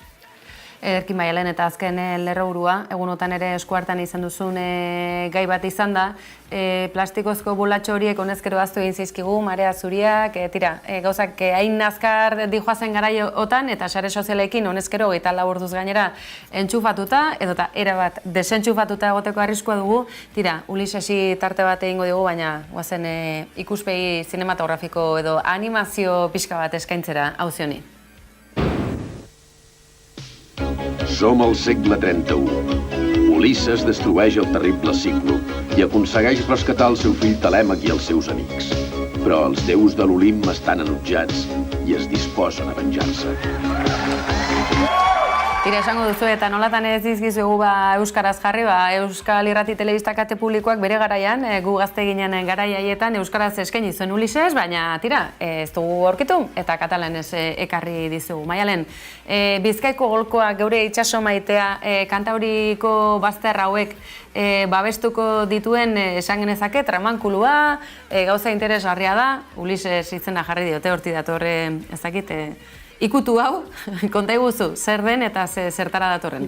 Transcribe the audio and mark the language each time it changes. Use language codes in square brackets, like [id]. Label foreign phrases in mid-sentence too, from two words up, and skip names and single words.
[eu] Ederki Maialen, eta azken lerroburua, egunotan ere eskuartan izan duzun gai bat izan da, plastikozko bolatxo horiek honezkero aztu egin zizkigu, marea zuriak, gauzak hain nazkar dijoazen garaiotan, eta sare sozialekin honezkero 24 orduz gainera entxufatuta, edota erabat desentxufatuta egoteko arriskua dugu, Ulisesi tarte bat egingo dugu, baina guazen ikuspegi zinematografiko edo animazio pixka bat eskaintzera auzioni. [ca] Som al segle 31. Ulisses destrueix el terrible Cíclop i aconsegueix rescatar el seu fill Telèmac i els seus amics. Però els déus de l'Olimp estan enutjats i es disposen a venjar-se. [eu] Esango duzu eta nolatan ez dizkizugu euskaraz jarri, Euskal Irrati Telebista kate publikoak bere garaian, gu gazte ginen garaiaietan euskaraz eskaini zuen Ulises, baina ez dugu aurkitu eta katalanez ekarri dizugu. Maialen, Bizkaiko golkoak geure itsaso maitea Kantauriko bazter hauek babestuko dituen esan genezake tramankulua, gauza interesgarria da, Ulises izena jarri diote horti datorre ezakite, ikutu hau, konta iguzu, zer den eta zertara datorren?